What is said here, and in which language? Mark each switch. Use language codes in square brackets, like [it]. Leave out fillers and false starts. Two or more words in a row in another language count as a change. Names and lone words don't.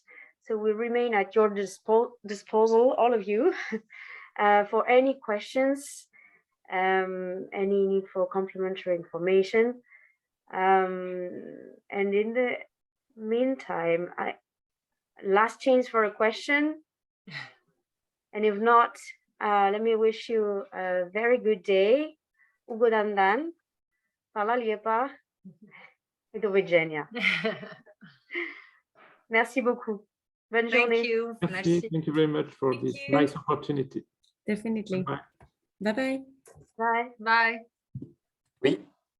[en] So we remain at your disposal, all of you, for any questions, any need for complementary information. And in the meantime, last chance for a question. And if not, let me wish you a very good day. [hr] Ugodan dan. Hvala lijepa. I doviđenja. [fr] Merci beaucoup. Bonne journée. [en] Thank you. [fr] Merci. [en] Thank you very much for this nice opportunity. Definitely. Bye. Bye-bye. Bye. Bye. [fr] Oui.